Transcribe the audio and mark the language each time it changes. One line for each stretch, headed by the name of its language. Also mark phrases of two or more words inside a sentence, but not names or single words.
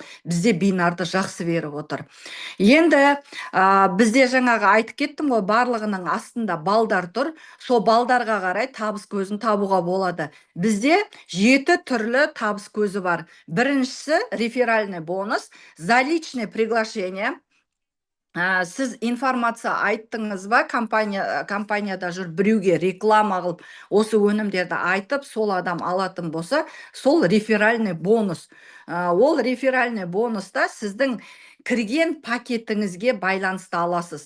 Kazakh: Бізде бинарды жақсы беріп отыр. Енді бізде жаңағы айтып кеттім ғой, барлығының астында балдар тұр. Сол балдарға қарай табыс көзін табуға болады. Бізде 7 түрлі табыс көзі бар.
Russian: Біріншісі реферальный бонус, за личное приглашение.
Kazakh: Сіз информация айттыңыз ба, компанияда жүр, біреуге реклама қылып, осы өнімдерді айтып, сол адам алатын болса, сол
Russian: реферальный бонус.
Kazakh: Ол
Russian: реферальный бонуста
Kazakh: сіздің кірген пакетіңізге байланысты аласыз.